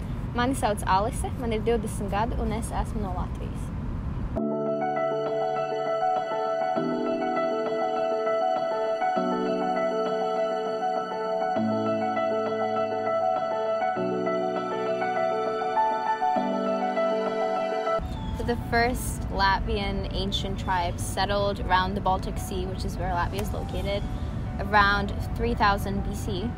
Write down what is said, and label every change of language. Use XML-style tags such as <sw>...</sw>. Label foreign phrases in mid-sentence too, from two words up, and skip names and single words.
<lv>Mani sauc Alise, man ir 20 gadi, un es esmu no Latvijas.</lv> <en>The first Latvian ancient tribes settled around the Baltic Sea, which is where Latvia is located, around 3000 BC.</en>